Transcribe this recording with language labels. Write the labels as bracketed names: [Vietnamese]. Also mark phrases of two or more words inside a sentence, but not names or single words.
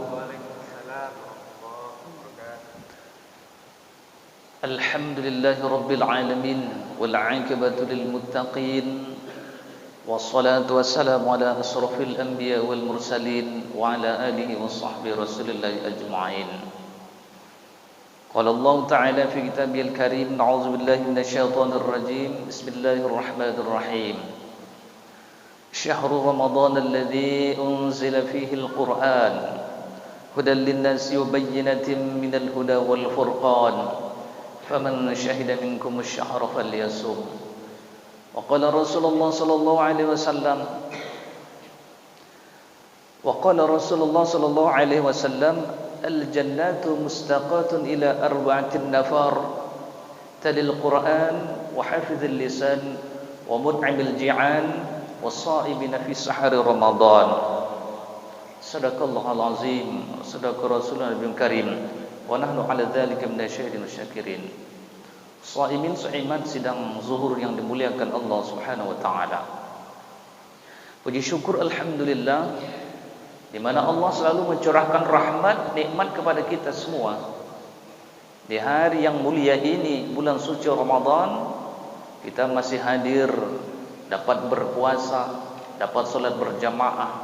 [Arabic] الحمد لله رب العالمين والعاقبة للمتقين. والصلاة والسلام على أشرف الأنبياء والمرسلين وعلى آله وصحبه رسول الله أجمعين. قال الله تعالى في كتابه الكريم أعوذ بالله من الشيطان الرجيم. بسم الله الرحمن الرحيم. شهر رمضان الذي أنزل فيه القرآن هدى للناس وبينات من الهدى والفرقان. فمن شهد منكم الشهر فليصم. وقال رسول الله صلى الله عليه وسلم الجنة مشتاقة إلى أربعة نفر تالي القرآن وحافظ اللسان ومطعم الجيعان والصائمين في شهر رمضان. صدق الله العظيم صدق رسول الله النبي الكريم ونحن على ذلك من الشاهدين الشاكرين. صائمين صائمات [Indonesian] sidang zuhur yang dimuliakan [Arabic] الله سبحانه وتعالى. [Indonesian] Puji syukur alhamdulillah, di mana Allah selalu mencurahkan rahmat, nikmat kepada kita semua. Di hari yang mulia ini, bulan suci Ramadan, kita masih hadir, dapat berpuasa, dapat salat berjamaah.